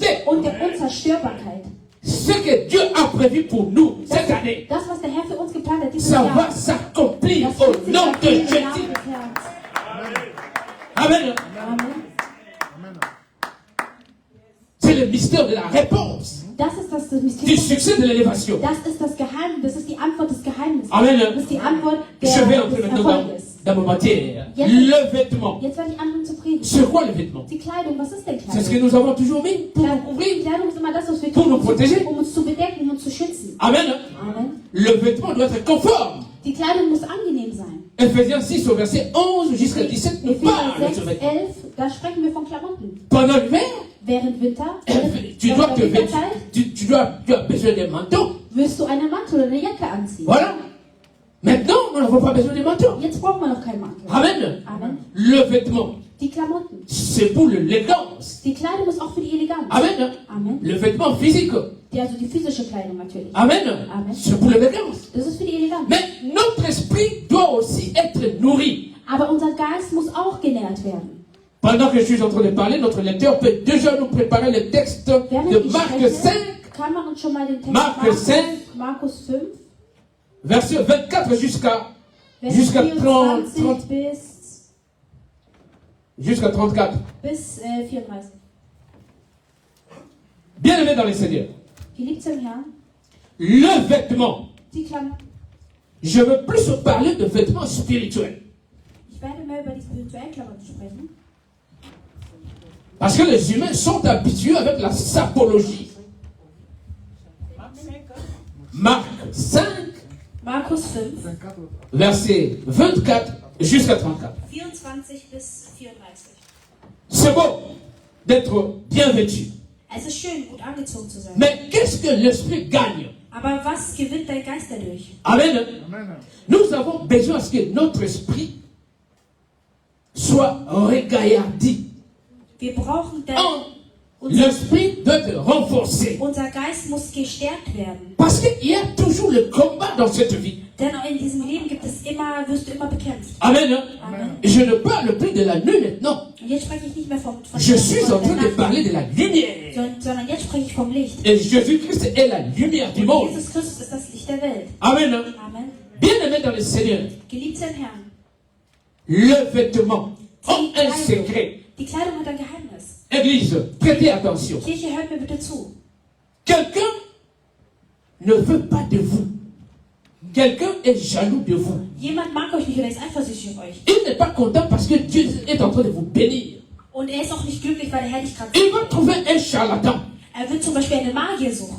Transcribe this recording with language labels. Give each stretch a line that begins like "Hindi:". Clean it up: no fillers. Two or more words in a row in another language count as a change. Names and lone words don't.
German: und der Unzerstörbarkeit.
French: ce que Dieu a prévu pour nous cette année,
German: Das, was der Herr für uns geplant hat, dieses
French: ça
German: Jahr,
French: va s'accomplir
German: das
French: au
German: wird sich
French: nom de
German: erfüllen im
French: Jésus.
German: Namen des Herrn.
French: Amen.
German: Amen.
French: C'est le mystère de la réponse,
German: Das ist das
French: du
German: Mysterium.
French: succès de l'élévation.
German: Das ist das Geheimnis, das ist die Antwort des Geheimnisses. Amen. Das ist die Antwort
French: Je vais
German: des
French: entrer maintenant
German: Erfolges.
French: dans ma matière.
German: Jetzt-
French: Le vêtement.
German: Jetzt werde ich anfangen zu predigen.
French: C'est quoi le vêtement?
German: Die Kleidung, was ist denn
French: C'est ce que
German: Kleidung?
French: nous avons toujours mis pour nous couvrir.
German: Kleidung ist immer das, was wir
French: Pour
German: tun,
French: nous protéger.
German: um uns zu bedecken, um uns zu schützen.
French: Amen.
German: Amen.
French: Le vêtement doit être conforme.
German: Die Kleidung muss angenehm sein.
French: Ephésiens 6 au verset 11 jusqu'à 17 nous parle de
German: Epheser
French: ce
German: 6,
French: vêtement.
German: 11, da sprechen wir von Klamotten.
French: Pendant l'hiver,
German: Während Winter,
French: tu dois te
German: während
French: vêtir.
German: Winterzeit,
French: Tu as besoin d'un manteau.
German: wirst du einen Mantel oder eine Jacke anziehen.
French: Voilà. Maintenant, nous n'avons pas besoin de manteau.
German: Jetzt brauchen wir noch keinen Mantel.
French: Amen.
German: Amen.
French: Le vêtement,
German: Die Klamotten.
French: c'est pour l'élégance.
German: Die Kleidung ist auch für die Eleganz.
French: Amen.
German: Amen.
French: Le vêtement physique.
German: Also die physische Kleidung natürlich.
French: Amen.
German: Amen.
French: C'est pour l'élégance.
German: Das ist für die Eleganz.
French: Mais notre esprit doit aussi être nourri.
German: Aber unser Geist muss auch genährt werden.
French: Pendant que je suis en train de parler, notre lecteur peut déjà nous préparer le texte
German: Während
French: de
German: ich
French: Marc
German: spreche,
French: 5,
German: kann man uns schon mal den Text
French: Marc 5,
German: Markus 5,
French: verset 24 jusqu'à
German: Vers
French: Jusqu'à
German: 24
French: 30. Jusqu'à 34.
German: bis 34.
French: Bien aimé dans les Seigneurs,
German: Geliebt im Herrn,
French: le vêtement,
German: die Klamotten.
French: je veux plus parler de vêtements spirituels.
German: Ich werde mehr über die spirituellen Klamotten sprechen.
French: Parce que les humains sont habitués avec la sapologie. Marc 5,
German: Markus 5,
French: verset 24 jusqu'à 34.
German: 24 bis 34.
French: C'est beau d'être bien vêtu.
German: Es ist schön, gut angezogen zu sein.
French: Mais qu'est-ce que l'esprit gagne?
German: Aber was gewinnt dein Geist dadurch?
French: Amen. Nous avons besoin à ce que notre esprit soit regaillardi.
German: Wir brauchen
French: L'esprit doit être renforcé.
German: unser Geist muss gestärkt werden.
French: Parce qu'il y a toujours le combat dans cette vie.
German: Denn in diesem Leben wirst du immer bekämpft.
French: Amen.
German: Amen.
French: Je ne parle plus de la nuit maintenant.
German: Und jetzt spreche ich nicht mehr von
French: Je suis en
German: der
French: train de
German: Nacht,
French: parler de la lumière.
German: sondern jetzt spreche ich vom Licht.
French: Et Jésus-Christ est la lumière du
German: Und
French: monde.
German: Jesus Christus ist das Licht der Welt.
French: Amen.
German: Amen.
French: Bien aimé dans le Seigneur,
German: Geliebter im Herrn,
French: le vêtement ont un secret.
German: die Kleidung hat ein Geheimnis.
French: Église, prêtez attention.
German: Kirche, hört mir bitte zu.
French: Quelqu'un ne veut pas de vous. Quelqu'un est jaloux de vous.
German: Jemand mag euch nicht oder ist eifersüchtig auf euch.
French: Il n'est pas content parce que Dieu est en train de vous bénir.
German: Und er ist auch nicht glücklich, weil der Herr dich gerade
French: Il va trouver un charlatan.
German: Er wird zum Beispiel einen Magier suchen.